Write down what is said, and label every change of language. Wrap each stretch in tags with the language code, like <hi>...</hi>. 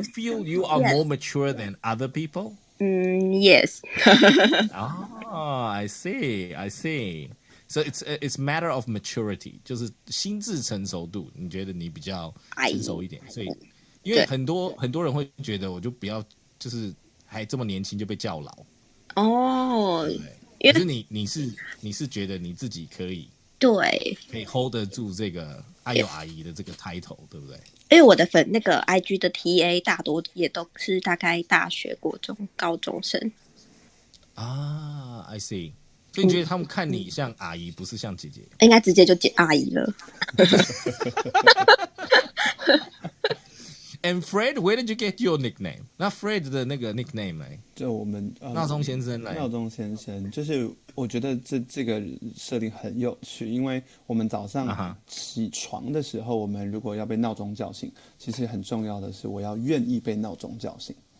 <en>Do you feel you are more mature than other people? Yes. I see. So it's matter of maturity.</en> <zh>就是心智成熟度，你觉得你比较成熟一点，所以因为很多人会觉得我就不要，就是还这么年轻就被叫老。可是你是觉得你自己可以 hold 得住这个阿友阿姨的这个 title， 对不对？因为我的那个 IG 的 TA 大多也都是大概大学、国中、高中生。</zh> <en>I see。</en> <zh>所以你觉得他们看你像阿姨，不是像姐姐？应该直接就叫阿姨了。</zh> <en>And Fred, where did you get your nickname?</en> <zh>那 Fred 的那个 nickname 呢？就我们闹钟先生来。闹钟先生，就是我觉得这个设定很有趣，因为我们早上起床的时候，我们如果要被闹钟叫醒，其实很重要的是我要愿意被闹钟叫醒。</zh>